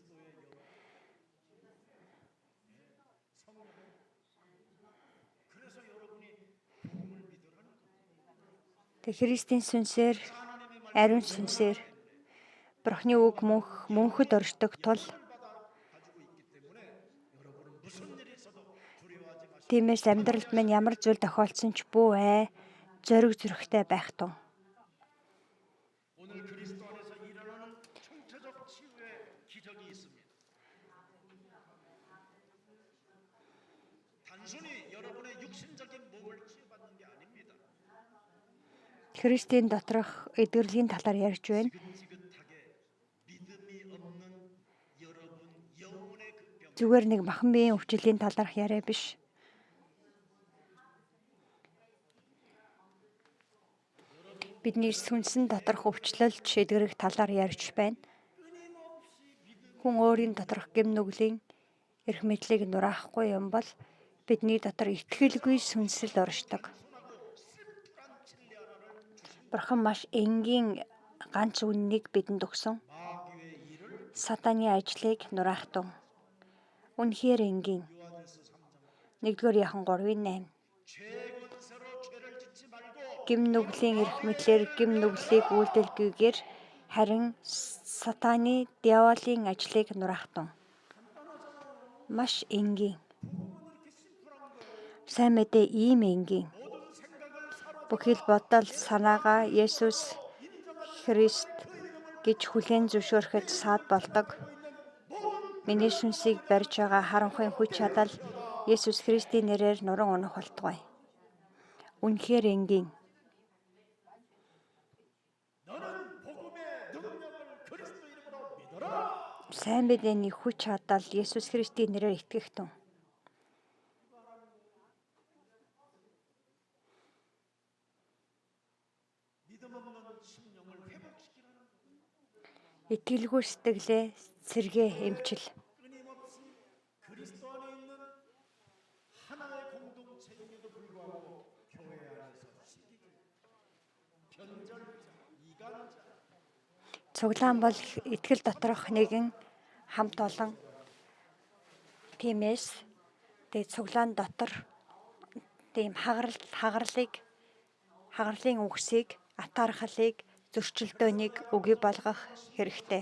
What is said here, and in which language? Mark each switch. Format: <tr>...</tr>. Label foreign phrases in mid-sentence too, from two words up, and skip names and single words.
<mn>Тэг Христийн сүнсээр, ариун сүнсээр Бурхны үг мөнхөд оршдог тул тиймээс амьдралд минь ямар зүйл тохиолдсон ч бүү зориг зүрхтэй байх тун.</mn> <ko>오늘 그리스도 안에서 일어나는 총체적 치유의 기적이 있습니다. 단순히 여러분의 육신적인 몸을 치유받는 게 아닙니다.</ko> <mn>Христийн доторх эдгэрлийн талаар ярьж байна.</mn> <ko>지긋지긋하게 믿음이 없는 여러분 영혼의 그 병.</ko> <mn>Зүгээр нэг махан биеийн өвчлөлийн талаарх яриа биш. Бидний сүнсэн доторх өвчлөлт шийдвэрэх талаар ярьж байна. Хүн өөрийн доторх гэм нүглийн эрх мэдлийг нураахгүй юм бол бидний дотор итгэлгүй сүнсэл оршдог. Бурхан маш энгийн ганц үннийг бидэнд өгсөн. Сатаны ажлыг нураах тун. Үнэхээр энгийн. 1-р Иохан 3:8.</mn> <ko>죄권세로 죄를 짓지 말고</ko> <mn>Гэм нүглийн эрх мэдлэр гэм нүглийг үйлдэлгүйгээр харин сатаны диаволын ажлыг нураах тун. Маш энгийн. Сайн мэдээ ийм энгийн. Бүхий л бодол санаагаа Есүс Христ гэж хүлээн зөвшөөрөхөд саад болдог. Миний сүнсийг барьж байгаа харанхуйн хүч чадал Есүс Христийн нэрээр нуран унах болтугай. Үнэхээр энгийн.</mn> <ko>너는 복음의 능력을 그리스도 이름으로 믿어라.</ko> <mn>Сайн мэдээний хүч чадал Есүс Христийн нэрээр итгэх тун.</mn> <ko>믿음 없는 심령을 회복시키라는</ko> <mn>Итгэлгүй сэтгэлээ сэргээ эмчил.</mn> <ko>끊임없이 그리스도 안에 있는 하나의 공동체임에도 불구하고 교회 안에서 시기질, 변절자, 이간자,</ko> <mn>Цуглаан бол итгэл доторх нэгэн хамт олон. Тиймээс тэг цуглаан дотор тийм хагарлыг хагарлын үгсийг, атаархалыг, зөрчилдөөнийг үгүй болгох хэрэгтэй.</mn>